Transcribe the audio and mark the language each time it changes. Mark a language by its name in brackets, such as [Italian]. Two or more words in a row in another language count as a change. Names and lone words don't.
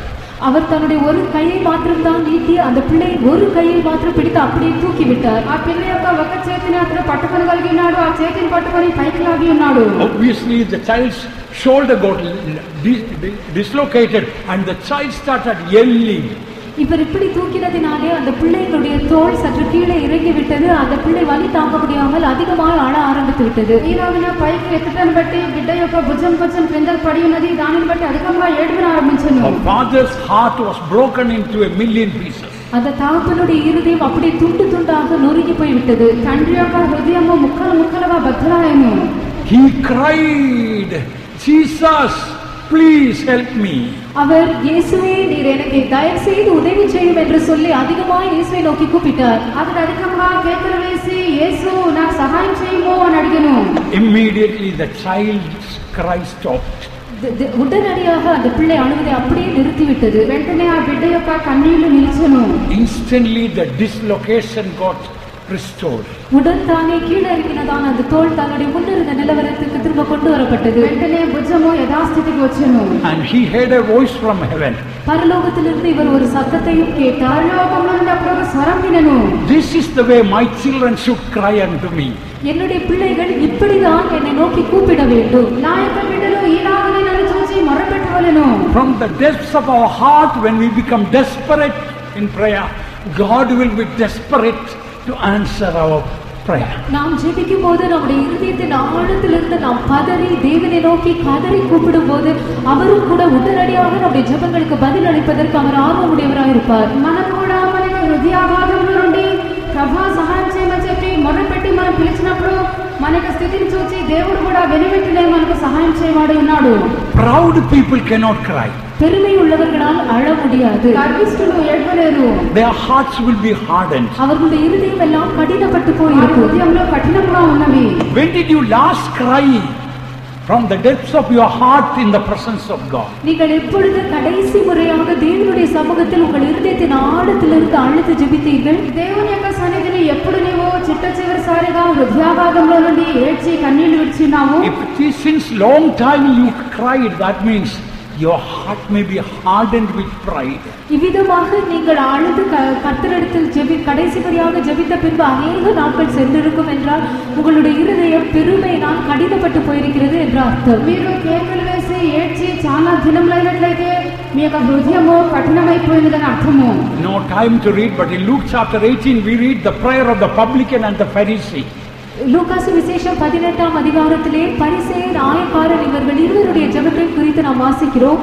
[Tamil] அவர் தன்னுடைய ஒரு கையை மாத்திரம் தான் நீட்டி அந்த பிள்ளை ஒரு கையை மாத்திரம் பிடித்து அப்படியே தூக்கி விட்டார். [Telugu] ఆ పిల్ల యొక్క ఒక చేతిని అతను పట్టుకొనగలిగినాడు. ఆ చేతిని పట్టుకొని పైకి లాగి ఉన్నాడు. [English] Obviously the child's shoulder got dislocated and the child started yelling. [Tamil] இவர் இப்படி தூக்கினதினாலே அந்த பிள்ளைகளுடைய தோல் சற்று கீழே இறங்கி விட்டது. அந்த பிள்ளை வலி தாங்க முடியாமல் அதிகமாக அழ ஆரம்பித்து விட்டது. [Telugu] ఈలాగిన పైకి ఎత్తటాన్ని బట్టి బిడ్డ యొక్క భుజం కొంచెం క్రిందకు పడి ఉన్నది. దానిని బట్టి అధికంగా ఏడుపును ఆరంభించెను. [English] Her father's heart was broken into a million pieces. [Tamil] அந்த தகப்பனுடைய இருதயம் அப்படியே துண்டு துண்டாக நொறுங்கி போய்விட்டது. [Telugu] తండ్రి యొక్క హృదయము ముక్కలు ముక్కలుగా బద్దలాయెను. [English] He cried, Jesus, please help me. [Tamil] அவர் இயேசுவே நீர் எனக்கு தயவு செய்து உதவி செய்யும் என்று சொல்லி அதிகமாக இயேசுவை நோக்கி கூப்பிட்டார். [Telugu] అతడు అధికంగా కేకలు వేసి యేసు నాకు సహాయం చేయము అని అడిగెను. [English] Immediately the child's cry stopped. [Tamil] உடனடியாக அந்த பிள்ளை அழுவதை அப்படியே நிறுத்திவிட்டது. [Telugu] వెంటనే ఆ బిడ్డ యొక్క కన్నీళ్లు నిలిచెను. [English] Instantly the dislocation got restored. [Tamil] உடன் தானே கீழே இறங்கினதான அந்த தோல் தன்னுடைய முன்னிருந்த நிலவரத்துக்கு திரும்ப கொண்டு வரப்பட்டது. [Telugu] వెంటనే భుజము యథాస్థితికి వచ్చెను. [English] And he heard a voice from heaven. [Tamil] பரலோகத்திலிருந்து இவர் ஒரு சத்தத்தையும் கேட்டார். [Telugu] పరలోకములో నుండి అప్పుడు ఒక స్వరం వినెను. [English] This is the way my children should cry unto me. [Tamil] என்னுடைய பிள்ளைகள் இப்படிதான் என்னை நோக்கி கூப்பிட வேண்டும். [Telugu] నా యొక్క బిడ్డలు ఈలాగనే నన్ను చూసి మొరపెట్టవలెను. [English] From the depths of our heart, when we become desperate in prayer, God will be desperate to answer our prayer. [Tamil] நாம் ஜெபிக்கும் போது நம்முடைய இருதயத்தின் ஆழத்திலிருந்து நாம் பதறி தேவனை நோக்கி கதறி கூப்பிடும் போது அவரும் கூட உடனடியாக நம்முடைய ஜெபங்களுக்கு பதில் அளிப்பதற்கு அவர் ஆர்வமுடையவராக இருப்பார். [Telugu] మనం కూడా మన హృదయాగాధంలో నుండి ప్రభా సహాయం చేయమని చెప్పి మొదలుపెట్టి మనం పిలిచినప్పుడు మన యొక్క స్థితిని చూసి దేవుడు కూడా వెనువెంటనే మనకు సహాయం చేయవాడు ఉన్నాడు. [English] Proud people cannot cry. [Tamil] பெருமை உள்ளவர்களால் அழ முடியாது. [Telugu] గర్విష్ఠులు ఏడవలేరు. [English] Their hearts will be hardened. [Tamil] அவர்களுடைய இருதயம் எல்லாம் கடினப்பட்டு போயிருக்கும். [Telugu] హృదయంలో కఠినంగా ఉన్నవి. [English] When did you last cry from the depths of your heart in the presence of God? [Tamil] நீங்கள் எப்பொழுது கடைசி முறையாக தேவனுடைய சமூகத்தில் உங்கள் இருதயத்தின் ஆழத்திலிருந்து அழுது ஜெபித்தீர்கள்? [Telugu] దేవుని యొక్క సన్నిధిని ఎప్పుడు నీవు చిట్ట చివరిసారిగా హృదయాగాధంలో నుండి ఏడ్చి కన్నీళ్లు విడిచినావు? [English] If it is since long time you cried, that means your heart may be hardened with pride. [Tamil] இவ்விதமாக நீங்கள் அழுது கர்த்தரிடத்தில் கடைசி முறையாக ஜெபித்த பின்பு அநேக நாட்கள் சென்றிருக்கும் என்றால் உங்களுடைய இருதயம் பெருமையினால் கடினப்பட்டு போயிருக்கிறது என்ற அர்த்தம். [Telugu] మీరు కేకలు వేసి ఏడ్చి చాలా దినములైనట్లయితే మీ యొక్క హృదయము కఠినమైపోయిందని అర్థము. [English] No time to read, but in Luke chapter 18 we read the prayer of the publican and the Pharisee. [Tamil] லூகாசு விசேஷம் 18ஆம் அதிகாரத்திலே பரிசேயர் ஆயக்காரர் இவர்கள் இருவருடைய ஜெபத்தை குறித்து நாம் வாசிக்கிறோம்.